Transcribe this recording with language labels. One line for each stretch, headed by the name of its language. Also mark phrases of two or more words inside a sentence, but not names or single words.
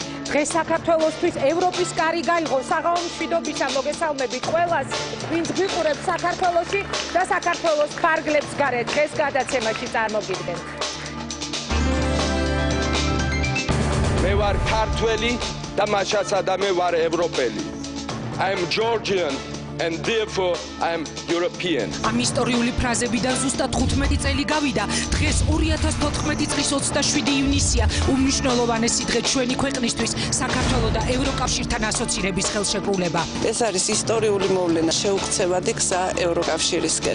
Georgian: დღეს საქართველოსთვის ევროპის კარი გაიღო საღამო მშვიდობისა მოგესალმებით ყველას, ვინც გვიყურებს საქართველოში და საქართველოს ფარგლებს გარეთ დღეს გადაცემაში წარმოგიდგენთ. მე ვარ ქართველი და მაშაცა და მე ვარ ევროპელი.
English: I am Georgian and therefore I am European.
Georgian: Am ისტორიული ფრაზებიდან ზუსტად 15 წელი გავიდა. დღეს 2014 წლის 27 ივნისია, უმნიშვნელოვანესი დღე ჩვენი ქვეყნისთვის, საქართველოს და ევროკავშირთან ასოცირების ხელშეკრულება. ეს არის ისტორიული მოვლენა, შეუქცევადი გზა ევროკავშირისკენ.